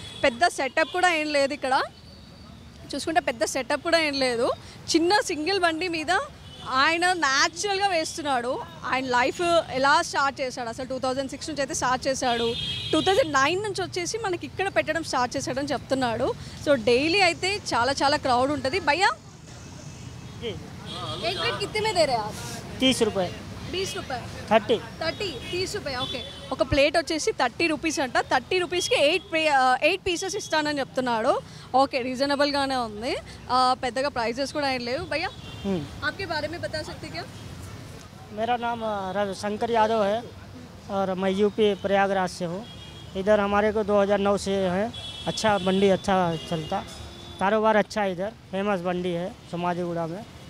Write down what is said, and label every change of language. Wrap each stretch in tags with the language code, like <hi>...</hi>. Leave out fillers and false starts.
<te>పెద్ద సెటప్ కూడా ఏం లేదు ఇక్కడ చూసుకుంటే, పెద్ద సెటప్ కూడా ఏం లేదు. చిన్న సింగిల్ బండి మీద ఆయన న్యాచురల్గా వేస్తున్నాడు. ఆయన లైఫ్ ఎలా స్టార్ట్ చేశాడు అసలు 2006 నుంచి అయితే స్టార్ట్ చేశాడు, 2009 నుంచి వచ్చేసి మనకి ఇక్కడ పెట్టడం స్టార్ట్ చేశాడని చెప్తున్నాడు. సో డైలీ అయితే చాలా క్రౌడ్ ఉంటుంది.</te> <hi>భయ్యా एक प्लेट कितने में दे रहे हैं आप? 30 रुपये. 20 रुपये. 30. 30 रुपये.</hi> <te>ఓకే. ఒక ప్లేట్ వచ్చేసి 30 రూపీస్ అంట. 30 రూపీస్కి 8 పీసెస్ ఇస్తానని చెప్తున్నాడు. ఓకే, రీజనబుల్గానే ఉంది, పెద్దగా ప్రైజెస్ కూడా ఏం లేవు.</te> <hi>భయ్యా आपके बारे में बता सकते क्या? मेरा नाम रविशंकर यादव है और मैं यूपी प्रयागराज से हूँ. इधर हमारे को 2009 से है. अच्छा मंडी अच्छा चलता, कारोबार अच्छा है. इधर फेमस मंडी है सोमाजीगुड़ा में.</hi>